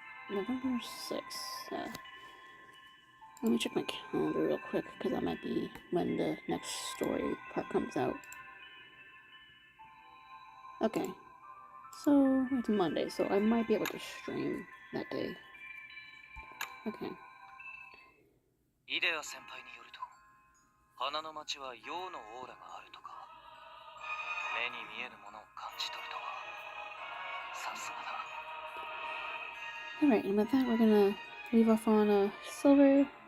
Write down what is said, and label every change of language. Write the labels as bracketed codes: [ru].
[en] November 6th. Let me check my calendar real quick, because that might be when the next story part comes out. Okay. So, it's Monday, so I might be able to stream that day. Okay. [ja] イデア先輩によると、花の町は陽のオーラがあるとか、目に見えぬものを感じ取るとは、さすがだ。 [en] Alright, and with that, we're gonna leave off on Silver.